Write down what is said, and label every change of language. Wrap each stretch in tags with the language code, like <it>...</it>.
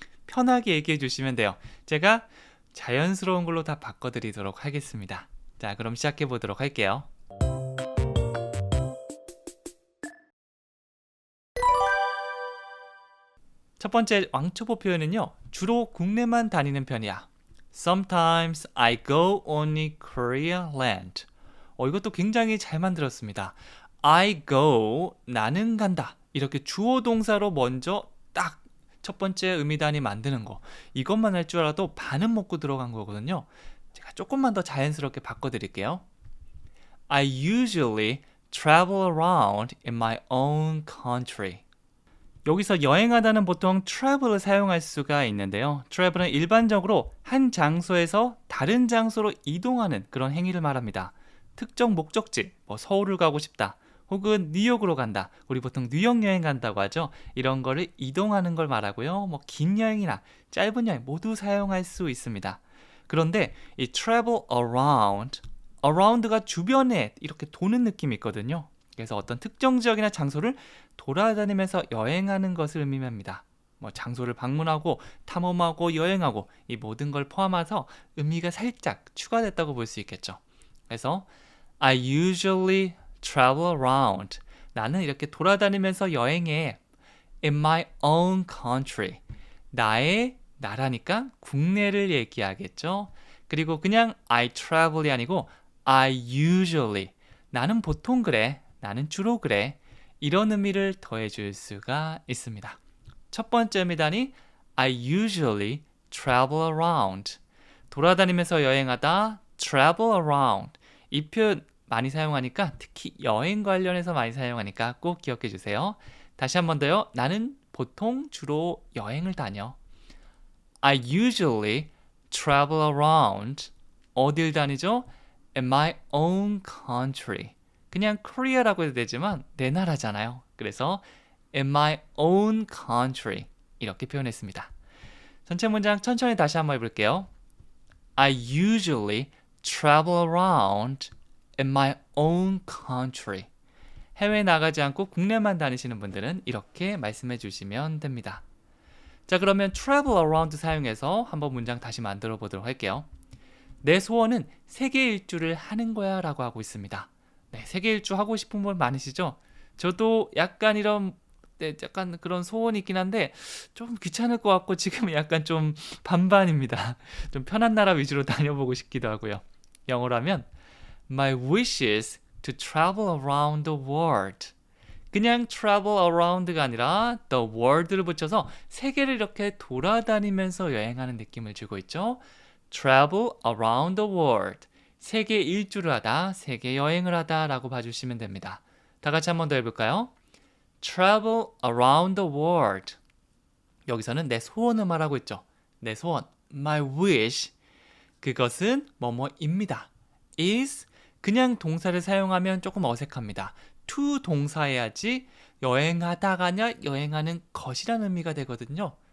<ko>편하게 얘기해 주시면 돼요. 제가 자연스러운 걸로 다 바꿔드리도록 하겠습니다. 자, 그럼 시작해 보도록 할게요. 첫 번째 왕초보 표현은요. 주로 국내만 다니는 편이야.</ko> <en>Sometimes I go only Korea land.</en> <ko>이것도 굉장히 잘 만들었습니다.</ko> <en>I go,</en> <ko>나는 간다. 이렇게 주어 동사로 먼저 딱 첫 번째 의미단위 만드는 거. 이것만 할 줄 알아도 반은 먹고 들어간 거거든요. 제가 조금만 더 자연스럽게 바꿔드릴게요.</ko> <en>I usually travel around in my own country.</en> <ko>여기서 여행하다는 보통 travel을 사용할 수가 있는데요. travel은 일반적으로 한 장소에서 다른 장소로 이동하는 그런 행위를 말합니다. 특정 목적지, 서울을 가고 싶다. 혹은 뉴욕으로 간다. 우리 보통 뉴욕 여행 간다고 하죠. 이런 거를 이동하는 걸 말하고요. 긴 여행이나 짧은 여행 모두 사용할 수 있습니다. 그런데 이</ko> <en>travel around</en> <ko>가 주변에 이렇게 도는 느낌이 있거든요. 그래서 어떤 특정 지역이나 장소를 돌아다니면서 여행하는 것을 의미합니다. 장소를 방문하고 탐험하고 여행하고 이 모든 걸 포함해서 의미가 살짝 추가됐다고 볼 수 있겠죠.</ko> <en>그래서 I usually travel around.</en> <ko>나는 이렇게 돌아다니면서 여행해.</ko> <en>In my own country.</en> <ko>나의 나라니까 국내를 얘기하겠죠. 그리고 그냥</ko> <en>I travel</en> <ko>이 아니고</ko> <en>I usually.</en> <ko>나는 보통 그래. 나는 주로 그래. 이런 의미를 더해줄 수가 있습니다. 첫 번째 의미단위</ko> <en>I usually travel around.</en> <ko>돌아다니면서 여행하다</ko> <en>travel around.</en> <ko>이 표현 많이 사용하니까 특히 여행 관련해서 많이 사용하니까 꼭 기억해 주세요. 다시 한 번 더요. 나는 보통 주로 여행을 다녀.</ko> <en>I usually travel around.</en> <ko>어딜 다니죠? In my own country. 그냥 Korea라고 해도 되지만 내 나라잖아요. 그래서</ko> <en>in my own country</en> <ko>이렇게 표현했습니다. 전체 문장 천천히 다시 한번 해볼게요.</ko> <en>I usually travel around in my own country.</en> <ko>해외에 나가지 않고 국내만 다니시는 분들은 이렇게 말씀해 주시면 됩니다. 자, 그러면</ko> <en>travel around</en> <ko>사용해서 한번 문장 다시 만들어 보도록 할게요. 내 소원은 세계 일주를 하는 거야 라고 하고 있습니다. 세계 일주 하고 싶은 분 많으시죠? 저도 약간 약간 그런 소원이 있긴 한데 좀 귀찮을 것 같고 지금 약간 좀 반반입니다. 좀 편한 나라 위주로 다녀보고 싶기도 하고요. 영어로 하면</ko> <en>My wish is to travel around the world.</en> <ko>그냥</ko> <en>travel around</en> <ko>가 아니라</ko> <en>the world</en> <ko>를 붙여서 세계를 이렇게 돌아다니면서 여행하는 느낌을 주고 있죠.</ko> <en>Travel around the world.</en> <ko>세계 일주를 하다, 세계 여행을 하다 라고 봐주시면 됩니다. 다 같이 한 번 더 해볼까요?</ko> <en>Travel around the world.</en> <ko>여기서는 내 소원을 말하고 있죠. 내 소원,</ko> <en>my wish.</en> <ko>그것은 뭐뭐입니다. is 그냥 동사를 사용하면 조금 어색합니다. to 동사해야지 여행하다가냐 여행하는 것이라는 의미가 되거든요.</ko>